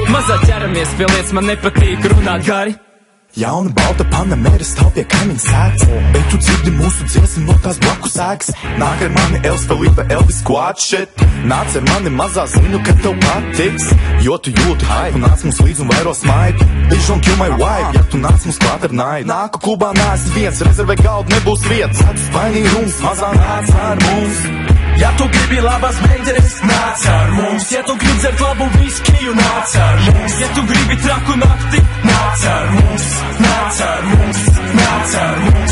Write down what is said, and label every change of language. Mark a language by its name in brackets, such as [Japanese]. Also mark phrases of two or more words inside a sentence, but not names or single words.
[Latvian] Mazā ķeramies pie lietas, man nepatīk runāt gari. Jauna balta Panamera stāv pie kaimiņa sēdz, bet tu dzirdi mūsu dziesmu no tās blakus ēkas. Nāk ar mani Els Felipe, Elvis Squad shit. Nāc ar mani mazā, zinu, ka tev patiks, jo tu jūti hype. Nāc mums līdz un vairo smaidu, [English] bitch don't kill my wife. [Latvian] Ja tu nāc mums klāt ar naidu, nāku klubā neesi viens, rezervē galdu nebūs vietas. Atspainī rums, mazā nāc ar mums. Ja tu gribi labas meitenes, nāc ar mums. Ja tu gribi dzert labu viskiju, nāc ar mums. Ja tu gribi traku nakti, nāc ar mums. Nāc ar mums, nāc ar mums.